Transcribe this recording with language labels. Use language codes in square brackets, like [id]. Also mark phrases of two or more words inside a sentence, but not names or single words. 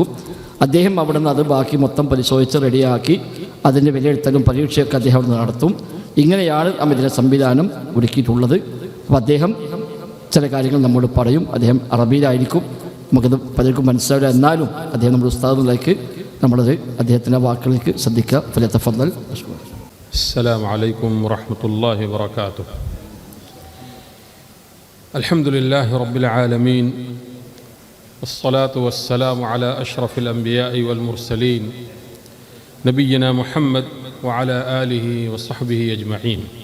[ml] അദ്ദേഹം അവിടെ നിന്ന് അത് ബാക്കി മൊത്തം പരിശോധിച്ച് റെഡിയാക്കി അതിൻ്റെ വിലയിരുത്തലും പരീക്ഷയൊക്കെ അദ്ദേഹം അവിടെ നടത്തും. ഇങ്ങനെയാണ് ഇതിൻ്റെ സംവിധാനം ഒരുക്കിയിട്ടുള്ളത്. അപ്പോൾ അദ്ദേഹം ചില കാര്യങ്ങൾ നമ്മോട് പറയും. അദ്ദേഹം അറബിയിലായിരിക്കും, നമുക്കത് പലർക്കും മനസ്സിലാവില്ല, എന്നാലും അദ്ദേഹം നമ്മുടെ ഉസ്താദിലേക്ക് നമ്മളത് അദ്ദേഹത്തിൻ്റെ വാക്കുകളിലേക്ക് ശ്രദ്ധിക്കുക. [ar] ഫലതഫദ്ദൽ. السلام عليكم ورحمة الله وبركاته. الحمد لله رب العالمين، والصلاة والسلام على أشرف الأنبياء والمرسلين نبينا محمد وعلى آله وصحبه أجمعين.